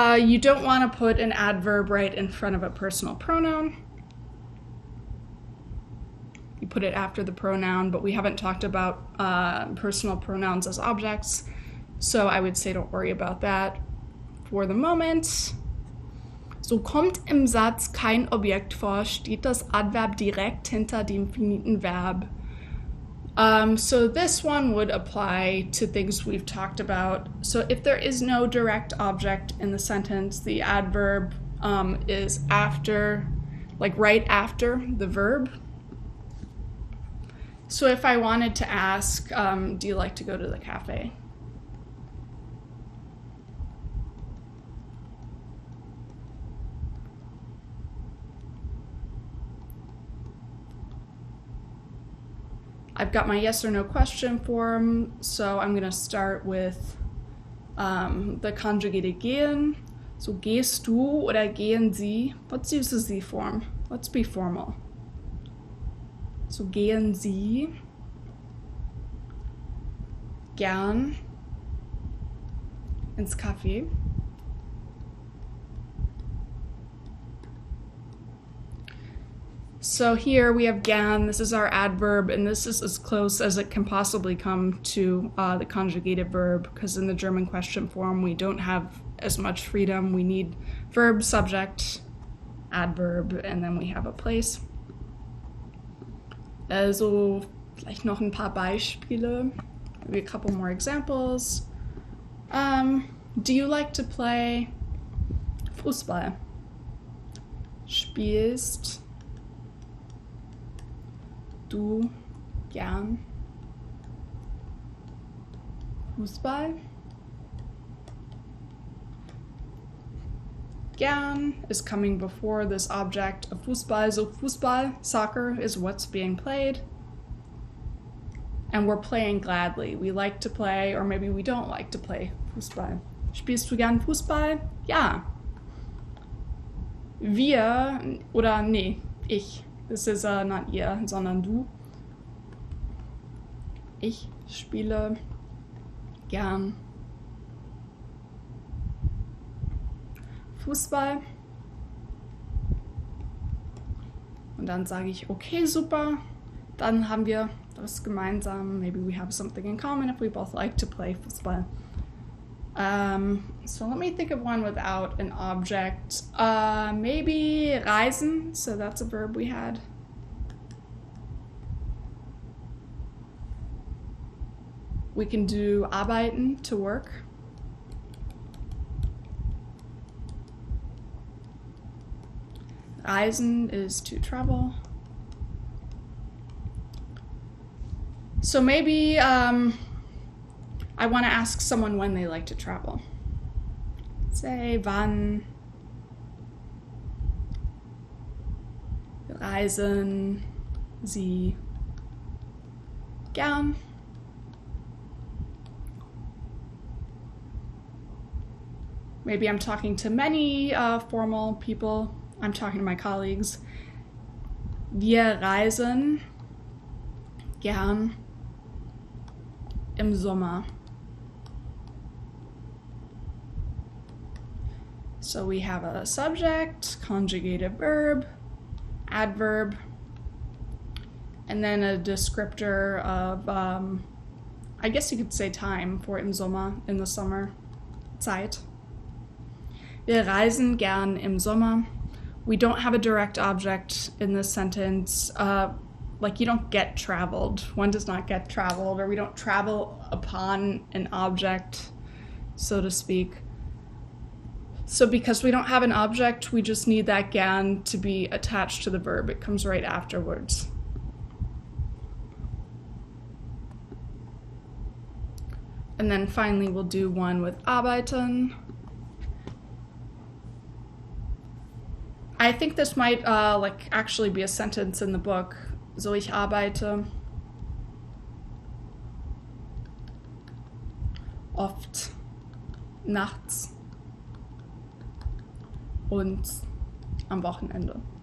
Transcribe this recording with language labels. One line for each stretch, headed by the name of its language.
English: You don't want to put an adverb right in front of a personal pronoun. You put it after the pronoun, but we haven't talked about personal pronouns as objects, so I would say don't worry about that for the moment.
German: So kommt im Satz kein Objekt vor, steht das Adverb direkt hinter dem finiten Verb.
English: So this one would apply to things we've talked about. So if there is no direct object in the sentence, the adverb is after, like right after the verb. So if I wanted to ask, do you like to go to the cafe? I've got my yes or no question form, so I'm going to start with the conjugated gehen.
German: So gehst du oder gehen Sie?
English: Let's use the Sie form. Let's be formal.
German: So gehen Sie gern ins Café?
English: So here we have gern, this is our adverb, and this is as close as it can possibly come to the conjugated verb, because in the German question form we don't have as much freedom. We need verb, subject, adverb, and then we have a place.
German: Also vielleicht noch ein paar Beispiele,
English: maybe a couple more examples. Do you like to play Fußball?
German: Spielst du gern Fußball?
English: Gern is coming before this object of Fußball. So Fußball, soccer, is what's being played. And we're playing gladly. We like to play, or maybe we don't like to play Fußball.
German: Spielst du gern Fußball? Ja. Wir, oder nee, ich.
English: This is not ihr,
German: sondern du. Ich spiele gern Fußball. Und dann sage ich, okay, super. Dann haben wir das gemeinsam.
English: Maybe we have something in common if we both like to play Fußball. So let me think of one without an object. Maybe reisen, so that's a verb we had. We can do arbeiten, to work. Reisen is to travel. So maybe I want to ask someone when they like to travel. Say,
German: wann reisen Sie gern?
English: Maybe I'm talking to many formal people. I'm talking to my colleagues.
German: Wir reisen gern im Sommer.
English: So we have a subject, conjugated verb, adverb, and then a descriptor of, I guess you could say time for
German: im Sommer,
English: in the summer, Zeit.
German: Wir reisen gern im Sommer.
English: We don't have a direct object in this sentence. Like you don't get traveled. One does not get traveled, or we don't travel upon an object, so to speak. So because we don't have an object, we just need that gern to be attached to the verb. It comes right afterwards. And then finally we'll do one with arbeiten. I think this might actually be a sentence in the book. So
German: ich arbeite. oft, nachts und am Wochenende.